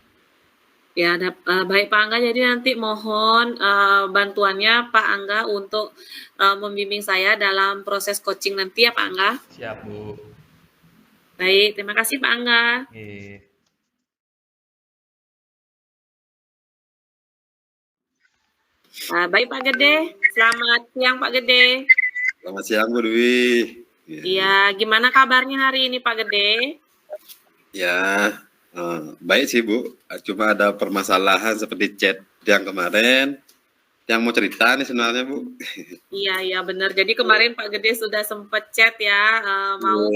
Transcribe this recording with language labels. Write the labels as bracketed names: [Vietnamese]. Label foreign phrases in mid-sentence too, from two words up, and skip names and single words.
[Indonesian] Ya, baik Pak Angga, jadi nanti mohon bantuannya Pak Angga untuk membimbing saya dalam proses coaching nanti ya Pak Angga. Siap Bu. Baik, terima kasih Pak Angga. Baik Pak Gede, selamat siang Pak Gede. Selamat siang Bu Dwi. Iya, gimana kabarnya hari ini Pak Gede? Ya, baik sih Bu. Cuma ada permasalahan seperti chat yang kemarin. Yang mau cerita nih sebenarnya Bu. Iya benar. Jadi kemarin Pak Gede sudah sempat chat ya, mau